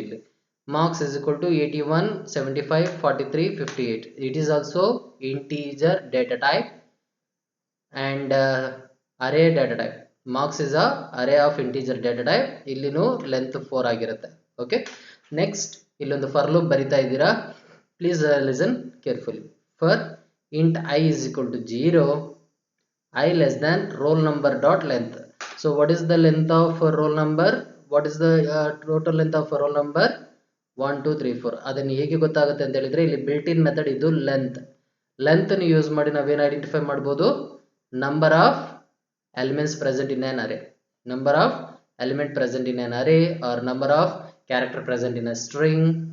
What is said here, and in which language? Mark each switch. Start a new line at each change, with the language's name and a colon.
English: ಇಲ್ಲಿ marks is equal to 81 75 43 58. It is also integer data type and array data type. Marks is a array of integer data type. ಇಲ್ಲಿನೂ length 4 ಆಗಿರುತ್ತೆ.
Kannada: Okay, next ಇಲ್ಲೊಂದು for loop ಬರಿತಾ ಇದ್ದೀರಾ.
English: Please listen carefully. For int I is equal to 0, I less than roll number dot length. So what is the length of roll number? What is the total length of roll number? 1 2 3 4. ಅದನ್ನು ಹೇಗೆ ಗೊತ್ತಾಗುತ್ತೆ ಅಂತ ಹೇಳಿದ್ರೆ, ಇಲ್ಲಿ built in method ಇದು length. Length ನ use ಮಾಡಿ ನಾವೇನು ಐಡೆಂಟಿಫೈ ಮಾಡ್ಬೋದು, number of elements present in an array, number of element present in an array or number of character present in a string.